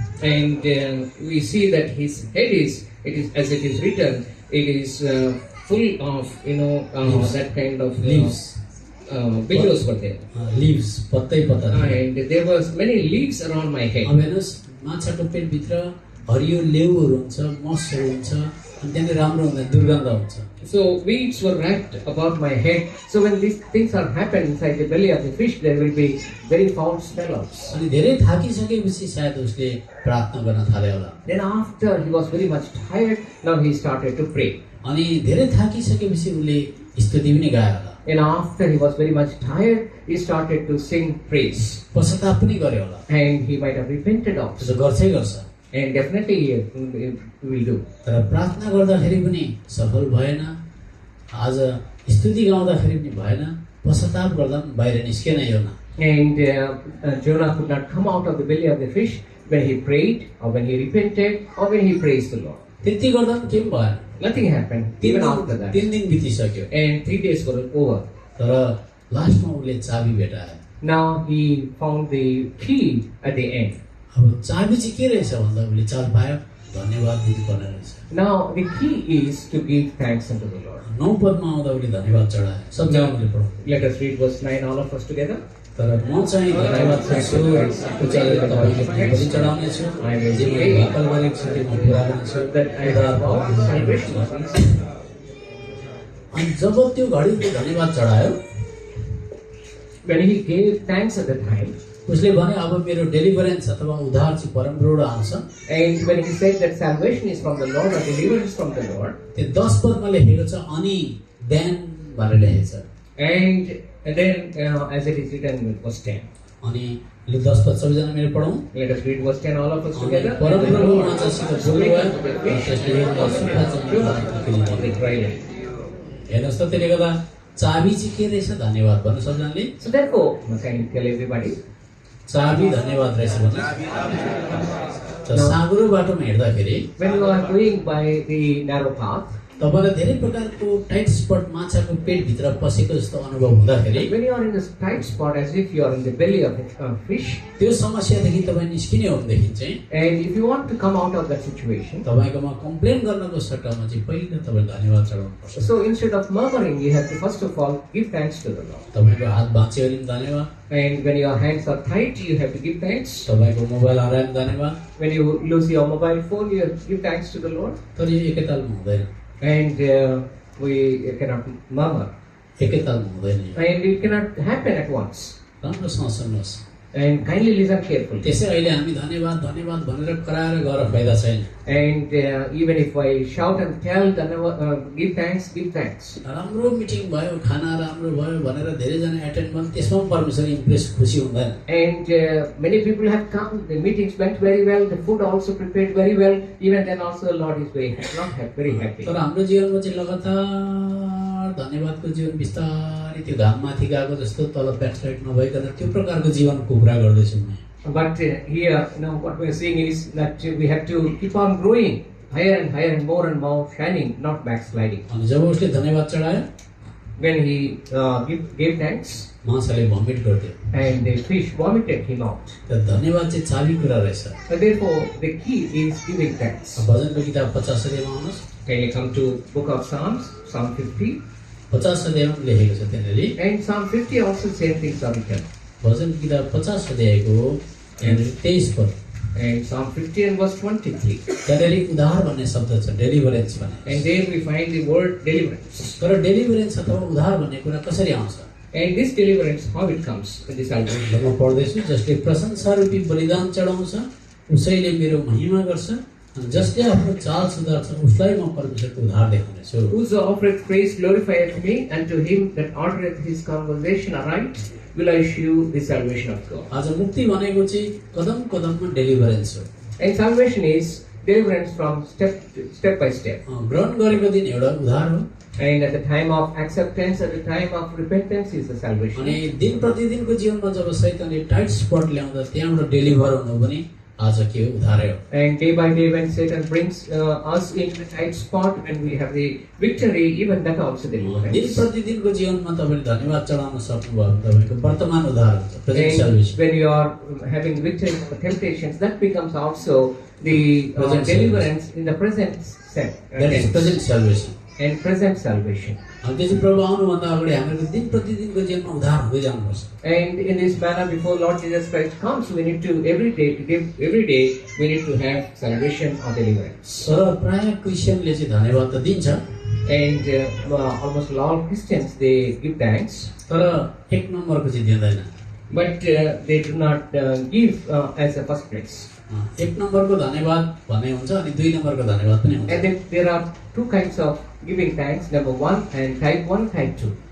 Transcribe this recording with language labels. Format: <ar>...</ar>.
<en>And we see that his head is, as it is written, it is full of, that kind of Leaves. billows were there.</en> <ne>Lives पत्तै पत्ता थिए।</ne> <en>And there was many leaves around my</en> <ne>अब</ne> <en>head.</en> <ne>हेर्नुहोस् माछाको पेटभित्र हरियो लेउहरू हुन्छ मसहरू हुन्छ अनि त्यहाँनिर राम्रो हुँदैन दुर्गन्ध हुन्छ</ne> <en>So weeds were wrapped about my head. So when these things are happened inside the belly of the fish, there will be very foul smell-outs.</en> <ne>अनि धेरै थाकिसकेपछि सायद उसले प्रार्थना गर्न थाल्यो होला</ne> <en>Then after he was very much tired, now he started to pray.</en> <ne>अनि धेरै थाकिसकेपछि उसले स्तुति पनि गायो होला</ne> <en>And after he was very much tired, he started to sing praise.</en> <ne>पश्चाताप पनि गर्यो होला</ne> <en>And he might have repented also.</en> <ne>त्यसो गर्छै गर्छ</ne> <en>And definitely he will do.</en> <ne>तर प्रार्थना गर्दाखेरि पनि सफल भएन आज स्तुति गाउँदाखेरि पनि भएन पश्चाताप गर्दा पनि बाहिर निस्केन योना</ne> <en>And Jonah could not come out of the belly of the fish when he prayed, or when he repented, or when he praised the Lord.</en> <ne>त्यति गर्दा पनि केही भएन</ne> <en>Nothing happened even after that.</en> <ne>3 दिन बितिसक्यो</ne> <en>And 3 days were over.</en> <ne>तर लास्टमा उसले चाबी भेटायो</ne> <en>Now he found the key at the end.</en> <ne>अब चाबी चाहिँ के रहेछ भन्दा उसले चाल पायो धन्यवाद दिनुपर्ने रहेछ</ne> <en>Now the key is to give thanks unto the Lord.</en> <ne>9 पदमा आउँदा उसले धन्यवाद चढायो सबजना उसले पढाउँछ</ne> <en>Let us read verse 9, all of us together.</en> <ne>तर म चाहिँ धन्यवाद चाहन्छु उचालेर तपाईँको बलि चढाउने छु जे मैले भाकल गरेको छु त्यो म पुरा गर्नेछु</ne> <en>That I have all the salvation of peace.</en> <ne>अनि जब त्यो घडी त्यो धन्यवाद चढायो</ne> <en>When he gave thanks at the time,</en> <ne>उसले भने अब मेरो डेलिभरेन्स अथवा उद्धार चाहिँ परमप्रभुबाट आउँछ</ne> <en>and when he said that salvation is from the Lord, or deliverance from the Lord,</en> <ne>त्यो 10 पदमा लेखेको छ अनि देन भनेर लेखेको छ</ne> <en>and then as it is written in verse 10.</en> <ne>अनि ले 10 पद सबैजना मेरो पढौँ</ne> <en>Let us read verse 10, all of us</en> <ne>अनि</ne> <en>together.</en> <ne>परमप्रभु मान्छेसित बोल्नुभयो त्यसले हेर्दा सुखा</ne> <en>Of the dry land.</en> <ne>हेर्नुहोस् त त्यसले गर्दा चाबी चाहिँ के रहेछ धन्यवाद भन्नु सबजनाले</ne> <en>So therefore, can you tell everybody?</en> <ne>चाबी धन्यवाद रहेछ भन्नु त साँगुरो बाटोमा हिँड्दाखेरि</ne> <en>When you are going by the narrow path,</en> <ne>तपाईलाई धेरै प्रकारको टाइट स्पट माछाको पेटभित्र पसेको जस्तो अनुभव हुँदाखेरि</ne> <en>when you are in this tight spot as if you are in the belly of a fish,</en> <ne>त्यो समस्यादेखि तपाईँ निस्किने हो भनेदेखि चाहिँ</ne> <en>and if you want to come out of that situation,</en> <ne>तपाईँकोमा कम्प्लेन गर्नको सट्टामा चाहिँ पहिला तपाईँ धन्यवाद चढाउनु पर्छ</ne> <en>so instead of murmuring, you have to first of all give thanks to the Lord.</en> <ne>तपाईँको हात भाँच्यो भने पनि धन्यवाद</ne> <en>And when your hands are tight, you have to give thanks.</en> <ne>तपाईँको मोबाइल हरायो भने धन्यवाद</ne> <en>When you lose your mobile phone, you have to give thanks to the Lord.</en> <ne>तर यो एकैतालमा हुँदैन</ne> <en>And we cannot murmur.</en> <ne>एकैतालमा हुँदैन यो</ne> <en>And it cannot happen at once.</en> <ne>राम्रोसँग सुन्नुहोस्</ne> <en>And kindly listen carefully.</en> <ne>त्यसै अहिले हामी धन्यवाद धन्यवाद भनेर कराएर गएर फाइदा छैन</ne> <en>And even if I shout and tell, give thanks, give thanks.</en> <ne>राम्रो मिटिङ भयो खाना राम्रो भयो भनेर धेरैजना एटेन्ड गर्नु त्यसमा पनि परमेश्वर इम्प्रेस खुसी हुँदैन</ne> <en>And many people have come, the meetings went very well, the food also prepared very well, even then also the Lord is very happy.</en> <ne>तर हाम्रो जीवनमा चाहिँ लगातार धन्यवादको जीवन बिस्तारै त्यो घाममाथि गएको जस्तो तल ब्याकसाइड नभइकन त्यो प्रकारको जीवनको कुरा गर्दैछु म</ne> <en>But here, what we are saying is that we have to keep on growing higher and more shining, not backsliding.</en> <ne>अनि जब उसले धन्यवाद चढायो</ne> <en>When he gave thanks,</en> <ne>माछाले भमिट गरिदियो</ne> <en>and the fish vomited him out.</en> <ne>त धन्यवाद चाहिँ चाबी कुरा रहेछ</ne> <en>So therefore, the key is giving thanks.</en> <ne>भजनको किताब 50 अध्यायमा आउनुहोस्</ne> <en>Can you come to book of Psalms, Psalm 50?</en> <ne>50 अध्यायमा पनि लेखेको छ त्यहाँनिर</ne> <en>And Psalm 50 also same things are written.</en> <ne>भजनको किताब 50 अध्यायको 23 पद</ne> <en>And Psalm 50 and verse 23.</en> <ne>त्यहाँनिर उद्धार भन्ने शब्द छ डेलिभरेन्स भन्ने</ne> <en>And there we find the word deliverance.</en> <ne>तर डेलिभरेन्स अथवा उद्धार भन्ने कुरा कसरी आउँछ</ne> <en>And this deliverance, how it comes in the salvation?</en> <ne>म पढ्दैछु जसले प्रशंसा रूपी बलिदान चढाउँछ उसैले मेरो महिमा गर्छ अनि जसले आफ्नो चाल सुधार्छ उसलाई म परमेश्वरको उद्धार देखाउनेछु</ne> <en>Whoso offereth praise glorifieth me, and to him that ordereth his conversation aright will I shew the salvation of God.</en> <ne>आज मुक्ति भनेको चाहिँ कदम कदममा डेलिभरेन्स हो</ne> <en>And salvation is deliverance from step by step.</en> <ne>ग्रहण गरेको दिन एउटा उद्धार हो</ne> <en>And at the time of acceptance, at the time of repentance is the</en> <ne>अनि</ne> <en>salvation.</en> <ne>दिन प्रतिदिनको जीवनमा जब शैतानले टाइट स्पट ल्याउँदा त्यहाँबाट डेलिभर हुनु पनि आज के हो उधारै हो।</ne> <en>And day by day, when Satan brings us into the tight spot, when we have the victory, even that also</en> <ne>दिन</ne> <en>deliverance.</en> <ne>प्रतिदिनको जीवनमा तपाईँले धन्यवाद चढाउन सक्नुभयो भने तपाईँको वर्तमान उद्धार हुन्छ, present</ne> <en>And service. when you are having victory over temptations, that becomes also the Present deliverance in the present sense. That is present service. And present salvation.</en> <ne>अनि त्यसपछि प्रभु आउनुभन्दा अगाडि हामीहरू दिन प्रतिदिनको जीवनमा उद्धार हुँदै जानुपर्छ।</ne> <en>And in this manner, before Lord Jesus Christ comes, we need to every day we need to have salvation or deliverance.</en> <ne>तर प्राय क्रिस्चियनले चाहिँ धन्यवाद त दिन्छ,</ne> <en>And almost all Christians, they give thanks,</en> <ne>तर एक नम्बरको चाहिँ दिँदैन।</ne> <en>but they do not give as a first place.</en> <ne>एक नम्बरको धन्यवाद भन्ने हुन्छ अनि दुई नम्बरको धन्यवाद पनि हुन्छ।</ne> <en>And then there are two kinds of giving thanks, number 1 and type 1, type 2.</en>